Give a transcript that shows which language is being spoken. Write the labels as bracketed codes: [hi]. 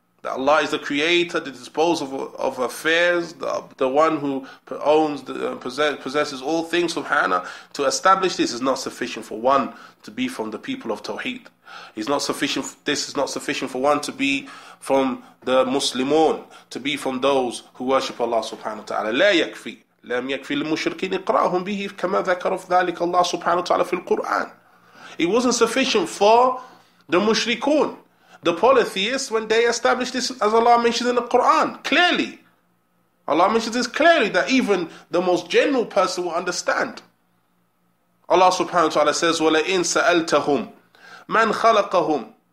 [en] That Allah is the creator, the disposer of affairs, the one who owns, possesses all things subhana. To establish this is not sufficient for one to be from the people of Tawheed. This is not sufficient for one to be from the Muslimun, to be from those who worship Allah subhanahu wa ta'ala. [ar] لا يكفي. لم يكفي للمشركين إقراءهم به كما ذكر في ذلك الله سبحانه وتعالى في القرآن. [en] It wasn't sufficient for the mushrikun, the polytheists, when they established this, as Allah mentions in the Quran. Clearly, Allah mentions this clearly, that even the most general person will understand. Allah subhanahu wa ta'ala says, [ar] وَلَئِن سَأَلْتَهُمْ مَنْ خَلَقَهُمْ.